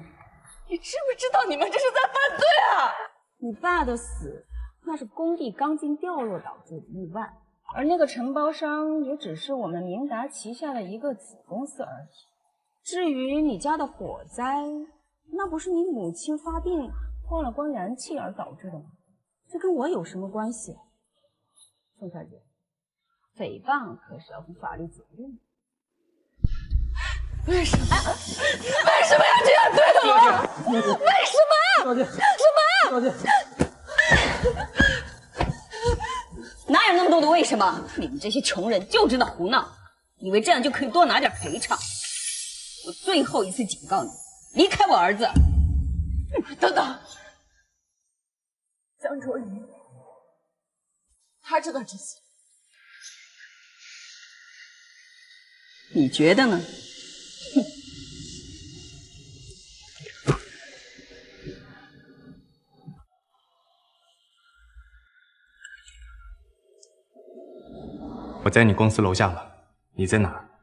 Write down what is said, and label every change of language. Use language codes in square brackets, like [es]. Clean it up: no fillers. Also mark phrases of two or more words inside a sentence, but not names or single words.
[zh] 你知不知道你們這是在犯罪啊？你爸的死，那是工地鋼筋掉落導致的意外，而那個承包商也只是我們明達旗下的一個子公司而已。至於你家的火災，那不是你母親發病關了關燃氣而導致的嗎？這跟我有什麼關係？宋小姐，誹謗可是要負法律責任的。為什麼？為什麼要這樣對我？為什麼？什麼？哪有那麼多的為什麼？你們這些窮人就知道胡鬧，以為這樣就可以多拿點賠償。我最後一次警告你，離開我兒子。等等，江卓雲，他知道這些。你覺得呢？我在你公司樓下了，你在哪兒？